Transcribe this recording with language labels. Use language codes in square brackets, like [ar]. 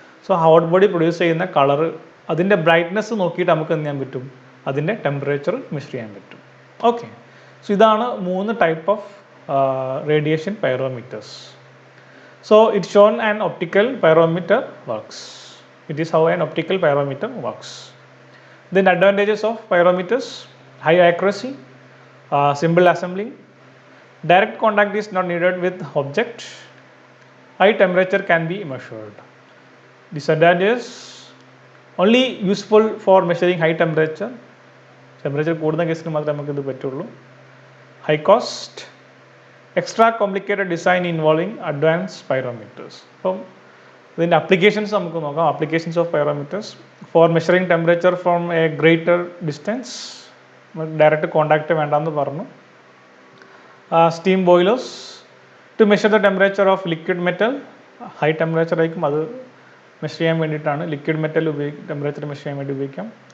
[ml] So hot body produce ചെയ്യുന്ന colour, അതിൻ്റെ brightness നോക്കിയിട്ട് നമുക്ക് എന്ത് ചെയ്യാൻ പറ്റും? അതിൻ്റെ ടെമ്പറേച്ചർ മെഷർ ചെയ്യാൻ പറ്റും. ഓക്കെ. സോ ഇതാണ് 3 type of radiation പൈറോമീറ്റേഴ്സ്. [en] So it shown an optical pyrometer works. It is how an optical pyrometer works. Then advantages of pyrometers: high accuracy, simple assembling, direct contact is not needed with object, high temperature can be measured. Disadvantages: only useful for measuring high temperature. [ml] Temperature കൂടുന്ന കേസിൽ മാത്രമേ നമുക്ക് ഇത് പറ്റുള്ളൂ. [en] High cost, extra complicated design involving advanced pyrometers. [ml] അപ്പം ഇതിൻ്റെ applications നമുക്ക് നോക്കാം. [en] applications of pyrometers for measuring temperature from a greater distance, [ml] direct contact വേണ്ടാന്ന് പറഞ്ഞു. [en] Steam boilers to measure the temperature of liquid metal. [ml] High temperature ആയിരിക്കും, അത് measure ചെയ്യാൻ വേണ്ടിയിട്ടാണ്. ലിക്വിഡ് മെറ്റൽ ടെമ്പറേച്ചർ മെഷർ ചെയ്യാൻ വേണ്ടി ഉപയോഗിക്കാം.